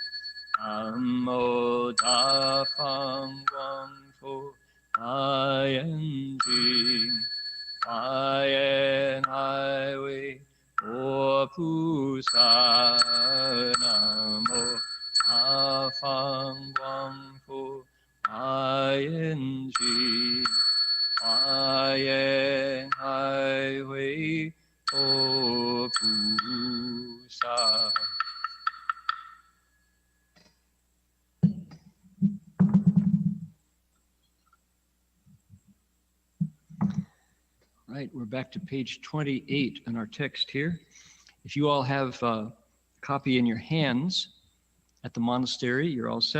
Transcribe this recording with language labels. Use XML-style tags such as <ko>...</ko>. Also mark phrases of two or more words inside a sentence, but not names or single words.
<zh>南無大方廣佛華嚴經華嚴海會佛菩薩 南無大方廣佛華嚴經華嚴海會佛菩薩.</zh> <en>Right, we're back to page 28 in our text here. If you all have a copy in your hands at the monastery, you're all set.</en>